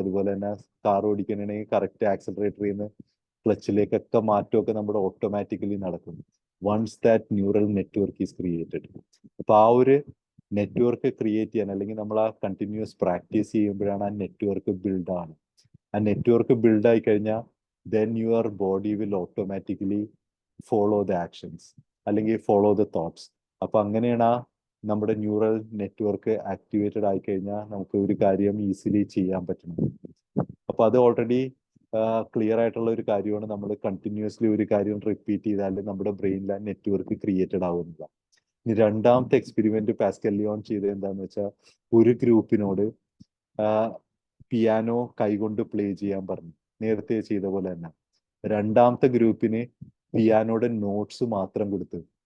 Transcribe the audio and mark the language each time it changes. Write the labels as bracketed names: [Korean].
[Malayalam] അതുപോലെ തന്നെ car ഓടിക്കാനാണെങ്കിൽ correct ആക്സലറേറ്ററിൽ നിന്ന് ക്ലച്ചിലേക്കൊക്കെ മാറ്റമൊക്കെ നമ്മുടെ ഓട്ടോമാറ്റിക്കലി നടക്കും [English] Once that neural network is created. [Malayalam] അപ്പൊ ആ ഒരു നെറ്റ്വർക്ക് ക്രിയേറ്റ് ചെയ്യാൻ, അല്ലെങ്കിൽ നമ്മൾ ആ കണ്ടിന്യൂസ് പ്രാക്ടീസ് ചെയ്യുമ്പോഴാണ് ആ നെറ്റ്വർക്ക് ബിൽഡ് ആണ്. ആ നെറ്റ്വർക്ക് ബിൽഡ് ആയി കഴിഞ്ഞാൽ [English] then your body will automatically follow the actions [Malayalam] അല്ലെങ്കിൽ [English] follow the thoughts. [Malayalam] അപ്പൊ അങ്ങനെയാണ് ആ നമ്മുടെ ന്യൂറൽ നെറ്റ്വർക്ക് ആക്ടിവേറ്റഡ് ആയി കഴിഞ്ഞാൽ നമുക്ക് ഒരു കാര്യം ഈസിലി ചെയ്യാൻ പറ്റണം. അപ്പൊ അത് ഓൾറെഡി ക്ലിയർ ആയിട്ടുള്ള ഒരു കാര്യമാണ്. നമ്മൾ കണ്ടിന്യൂസ്ലി ഒരു കാര്യം റിപ്പീറ്റ് ചെയ്താൽ നമ്മുടെ ബ്രെയിനിൽ ആ നെറ്റ്വർക്ക് ക്രിയേറ്റഡ് ആവുന്നില്ല. ഇനി രണ്ടാമത്തെ എക്സ്പെരിമെന്റ് പാസ്കൽ ലിയോൺ ചെയ്തത് എന്താന്ന് വെച്ചാൽ ഒരു ഗ്രൂപ്പിനോട് പിയാനോ കൈകൊണ്ട് പ്ലേ ചെയ്യാൻ പറഞ്ഞു, നേരത്തെ ചെയ്ത പോലെ തന്നെ. രണ്ടാമത്തെ ഗ്രൂപ്പിന് പിയാനോയുടെ നോട്ട്സ് മാത്രം കൊടുത്തു.